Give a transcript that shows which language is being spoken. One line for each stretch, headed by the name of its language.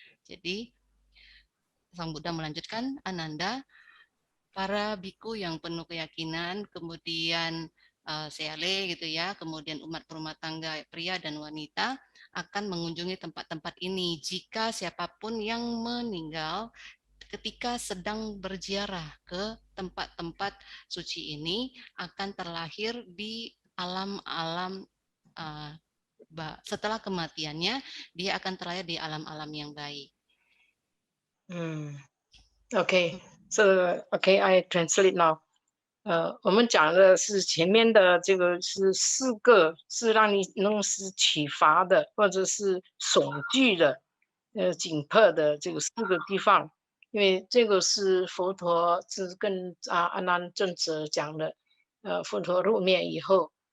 Indonesian: Jadi Sang Buddha melanjutkan, Ananda, para biku yang penuh keyakinan, kemudian seale gitu ya, kemudian umat berumah tangga pria dan wanita akan mengunjungi tempat-tempat ini jika siapapun yang meninggal ketika sedang berziarah ke tempat-tempat suci ini akan terlahir di alam-alam setelah kematiannya dia akan terlahir di alam-alam yang baik.
English: Okay, so okay, I translate now.
Chinese: 我们讲的是前面的这个是4个是让你能是启发的或者是悚惧的紧迫的这个4个地方，因为这个是佛陀是跟阿难尊者讲的，佛陀入灭以后